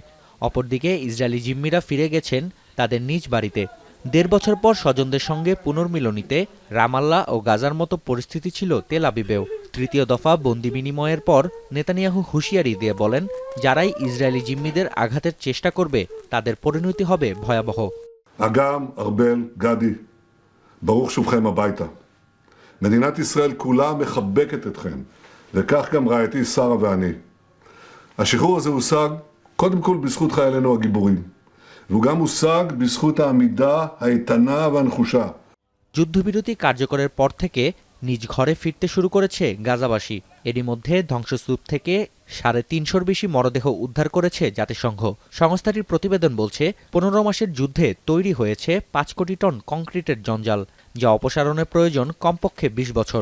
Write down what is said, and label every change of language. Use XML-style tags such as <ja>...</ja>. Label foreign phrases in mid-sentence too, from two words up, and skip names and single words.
<bn>অপরদিকে ইসরায়েলি জিম্মিরা ফিরে গেছেন তাদের নিজ বাড়িতে। ১.৫ বছর পর স্বজনদের সঙ্গে পুনর্মিলনীতে রামাল্লা ও গাজার মতো পরিস্থিতি ছিল তেল আবিবেও। তৃতীয় দফা বন্দি বিনিময়ের পর নেতানিয়াহু হুঁশিয়ারি দিয়ে বলেন, যারাই ইসরায়েলি জিম্মিদের আঘাতের চেষ্টা করবে তাদের পরিণতি হবে ভয়াবহ।</bn> <he>אגם, ארבל, גדי, ברוך שובכם הביתה. מדינת ישראל כולה מחבקת אתכם, וכך גם רעייתי שרה ואני. השחרור הזה הושג קודם כל בזכות חיילינו הגיבורים, והוא גם הושג בזכות העמידה האיתנה והנחושה.</he> <bn>যুদ্ধবিরতি কার্যকরের পর থেকে নিজ ঘরে ফিরতে শুরু করেছে গাজাবাসী। এরই মধ্যে ধ্বংসস্তূপ থেকে ৩৫০'র বেশি মরদেহ উদ্ধার করেছে জাতিসংঘ। সংস্থাটির প্রতিবেদন বলছে, ১৫ মাসের যুদ্ধে তৈরি হয়েছে ৫ কোটি টন কংক্রিটের জঞ্জাল, যা অপসারণের প্রয়োজন কমপক্ষে ২০ বছর।</bn>